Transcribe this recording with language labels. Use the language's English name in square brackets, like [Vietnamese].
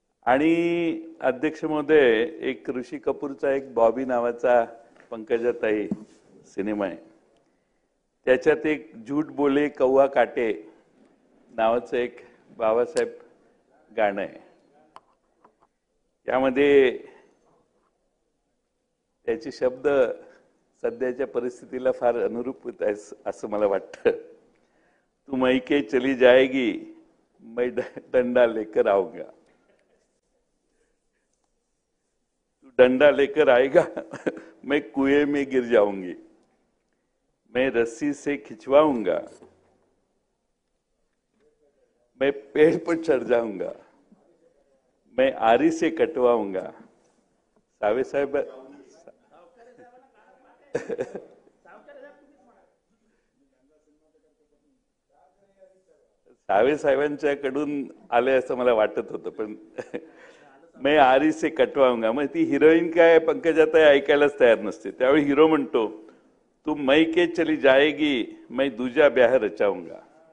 [Marathi] आणि अध्यक्ष महोदय, एक ऋषी कपूरचा एक बॉबी नावाचा पंकजाताई सिनेमा आहे, त्याच्यात एक झूठ बोले कौवा काटे नावाचं एक बाबासाहेब गाणं आहे. त्यामध्ये त्याचे शब्द सध्याच्या परिस्थितीला फार अनुरूप होत आहेत असं मला वाटतं. [Hindi] तू मैके चली जाएगी, मैं डंडा लेकर आऊंगा. तू डंडा लेकर आएगा, मैं कुएं में गिर जाऊंगी. मैं रस्सी से खिंचवाऊंगा, मैं पेड़ पर चढ़ जाऊंगा, मैं आरी से कटवाऊंगा. [Marathi] सावे साहेब सावे साहेबांच्याकडून आले असं मला वाटत होतं, पण [Hindi] मैं आरी से कटवाऊंगा. [Marathi] मग ती हिरोईन काय पंकजाताई ऐकायलाच तयार नसते. त्यावेळी हिरो म्हणतो, [Hindi] तू मैके चली जाएगी, मैं दूजा ब्याह रचाऊंगा.